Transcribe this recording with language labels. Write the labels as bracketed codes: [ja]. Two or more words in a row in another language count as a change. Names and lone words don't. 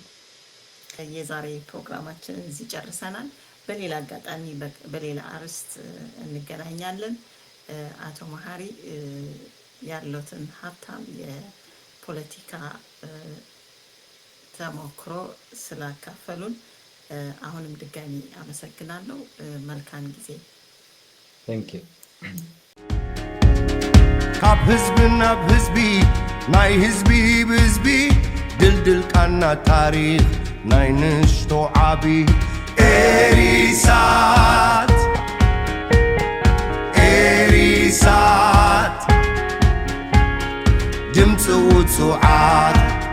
[am] የዛሬ ፕሮግራማችንን እዚህ ጨርሰናል። በሌላ አጋጣሚ በሌላ አርዕስት እንገናኛለን። አቶ መሀሪ ያሉትን ሀብታም የፖለቲካ ተሞክሮ ስላካፈሉን አሁንም ድጋሚ አመሰግናለሁ። መልካም ጊዜ። [en] Thank you. [ti] ካብ ህዝቢ ናብ ህዝቢ ናይ ህዝቢ ብህዝቢ ድልድል ቃና ታሪኽ ናይ ንሽቶ ዓቢ ኤሪሳት ኤሪሳት ድምፂ ውፅዓት